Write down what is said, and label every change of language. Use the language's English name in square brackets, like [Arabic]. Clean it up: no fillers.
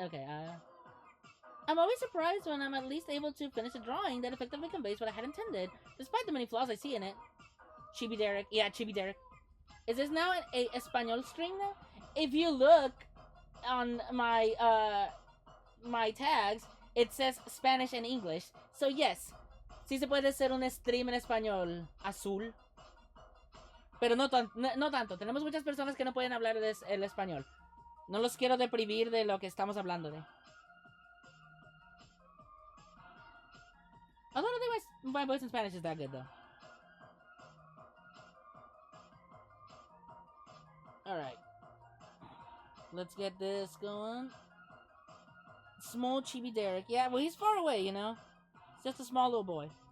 [English] Okay, I'm always surprised when I'm at least able to finish a drawing that effectively conveys what I had intended, despite the many flaws I see in it. Chibi Derek. Yeah, Chibi Derek. Is this now a Espanol stream now? If you look on my tags, it says Spanish and English. So yes, [Spanish] sí se puede hacer un stream en español azul. Pero no tanto. Tenemos muchas personas que no pueden hablar el español. No los quiero deprivir de lo que estamos hablando de. [English] I don't think my voice in Spanish is that good, though. Alright. Let's get this going. Small Chibi Derek. Yeah, well, he's far away, you know? He's just a small little boy.